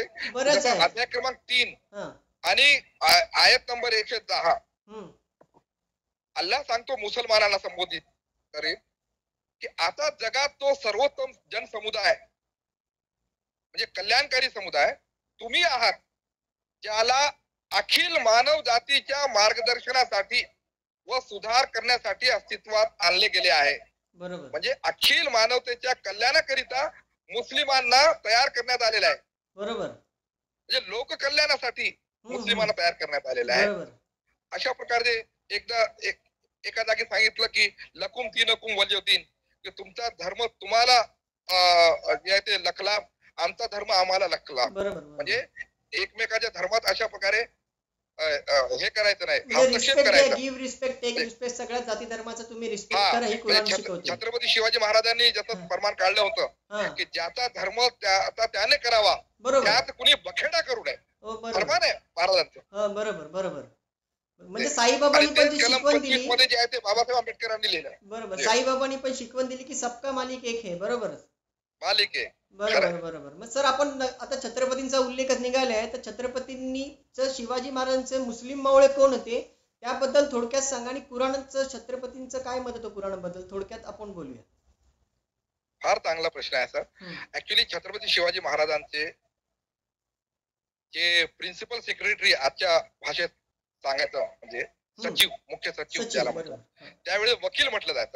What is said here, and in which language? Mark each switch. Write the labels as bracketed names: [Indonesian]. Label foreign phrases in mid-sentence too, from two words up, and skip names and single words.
[Marathi] अध्याय क्रमांक 3 आणि आयत नंबर 110 अल्लाह सांगतो मुसलमानांना संबोधित करेल की आता जगात तो सर्वोत्तम जनसमुदाय म्हणजे कल्याणकारी समुदाय तुम्ही आहात, ज्याला अखिल मानव जातीच्या मार्गदर्शनासाठी व सुधार करण्यासाठी अस्तित्वात आणले गेले आहे. बरोबर. म्हणजे अखिल मानवतेच्या कल्याणाकरिता मुस्लिमांना तयार करण्यात आलेला आहे. बरोबर. म्हणजे लोक कल्याणासाठी मुस्लिमांना तयार करण्यात आलेला आहे. अशा प्रकारे एकदा एका जागी सांगितलं की [Arabic] لكم دينكم ولي دين, [Marathi] की तुमचा धर्म तुम्हाला जे आहे ते लखला, आमचा धर्म आम्हाला लखला. म्हणजे एकमेकाच्या धर्मात अशा प्रकारे हे करायचं नाही, हस्तक्षेप करायचा. [English] give respect, take respect, [Marathi] सगळ्या जाती धर्माचा तुम्ही रिस्पेक्ट करा, हे कुराण शिकवते. छत्रपती शिवाजी महाराजांनी जसं फरमान काढलं होतं की ज्याचा धर्म त्याने करावा, त्यात कुणी बखेडा करू नये, फरमान आहे महाराजांचं. बरोबर. म्हणजे साईबाबांनी पण जी शिकवण दिली, मध्ये जे आहे ते बाबासाहेब आंबेडकरांनी लिहिलं. बरोबर. साईबाबांनी पण शिकवण दिली की [Hindi] सबका मालिक एक है. [Marathi] बरोबर. मालिक आहे. बरोबर. मग सर, आपण आता छत्रपतींचा उल्लेखच निघालाय, तर छत्रपतींनी शिवाजी महाराजांचे मुस्लिम मावळे कोण होते त्याबद्दल थोडक्यात सांगा, आणि कुराणाचं छत्रपतींचं काय मत होतं कुराणाबद्दल थोडक्यात आपण बोलूया. फार चांगला प्रश्न आहे सर. ऍक्च्युली छत्रपती शिवाजी महाराजांचे जे [English] principal secretary [Marathi] आजच्या भाषेत सांगायचं म्हणजे सचिव, मुख्य सचिव ज्याला म्हणतात, त्यावेळेस वकील म्हटलं जायचं.